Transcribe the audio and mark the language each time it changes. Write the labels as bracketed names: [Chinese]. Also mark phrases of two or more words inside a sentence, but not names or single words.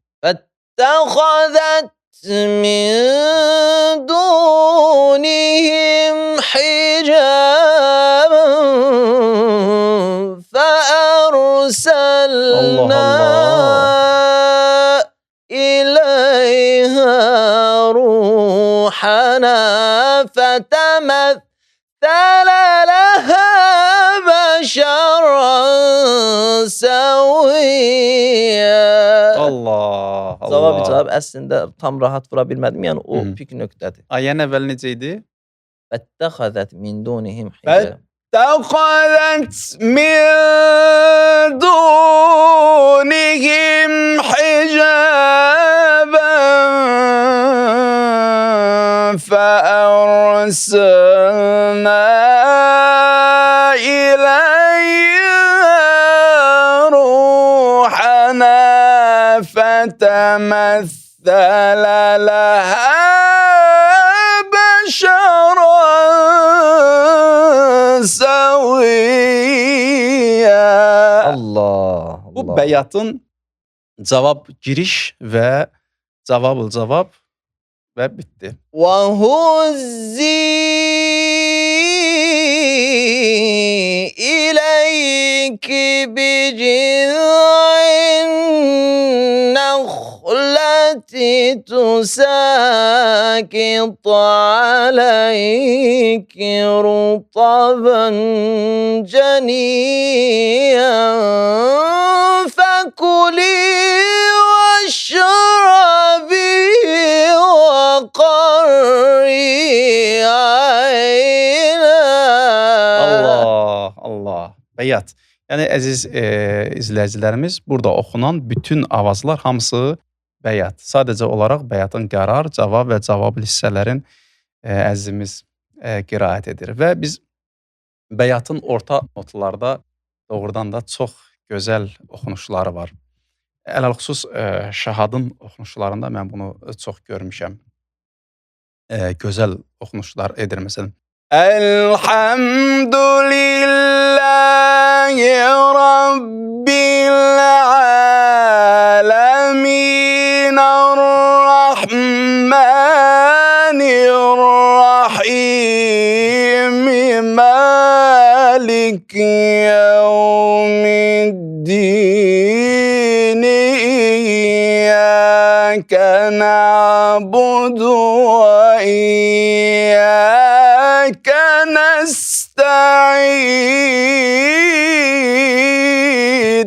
[Arabic] فاتخذت من دونهم حجابا فأرسلنا إليها روحنا فتمثل لها بشرا سويا. Allah. [Azerbaijani] Cavab əslində tam rahat vura bilmədim, yəni o pik nöqtədir. Ayənin əvvəli necə idi? [Arabic] فاتخذت من دونهم حجاب. فاتخذت من دونهم حجابا فأرسلنا إليها روحنا فتمثل لها بشرا سويا. Allah, [Azerbaijani] bu [Arabic] Allah. [Azerbaijani] bəyatın cavab giriş və cavabıl cavab və bitdi. [Arabic] وَهُزِّي إِلَيْكِ بِجِذْعِ النَّخْلَةِ تُسَاقِطْ عَلَيْكِ رُطَبًا جَنِيًّا فَكُلِي وَاشْرَبِي وَقَرِّي عَيْنًا. [Azerbaijani] Allah, Allah. Bəyat. Yəni əziz izləyicilərimiz, burada oxunan bütün avazlar hamısı bəyat. Sadəcə olaraq bəyatın qərar, cavab və cavab hissələrin əzizimiz qiraət edir və biz bəyatın orta notlarda doğrudan da çox gözəl oxunuşları var. Ələlxüsus Şahadın oxunuşlarında mən bunu çox görmüşəm. Gözəl oxunuşlar edir məsələn. [Arabic] الحمد لله رب العالمين الرحمن الرحيم مالك يوم الدين إياك نعبد وإياك نستعين.